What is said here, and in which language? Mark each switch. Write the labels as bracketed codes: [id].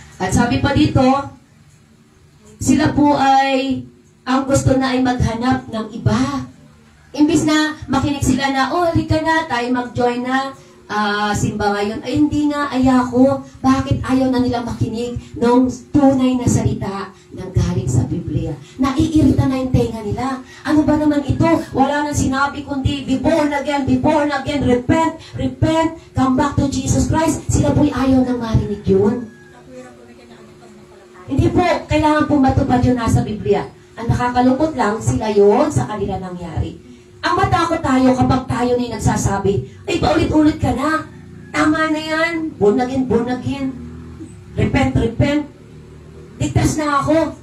[tl] At sabi pa dito, sila po ay ang gusto na ay maghanap ng iba. Imbis na makinig sila na, halika na, tayo mag-join na simba ngayon. Ay, hindi nga, ayako. Bakit ayaw na nila makinig ng tunay na salita ng galing sa Biblia? Naiirita na yung tenga nila. Ano ba naman ito? Wala nang sinabi kundi, [en] be born again, repent, repent, come back to Jesus Christ. [tl] Sila po'y ayaw nang marinig yun. Hindi po, kailangan po matupad yun nasa Biblia. Ang nakakalungkot lang, sila yon sa kanila nangyari. Ang matakot tayo kapag tayo na nagsasabi, ay paulit-ulit ka na. Tama na yan. [en] Born again. Repent, repent. [tl] Ligtas na ako.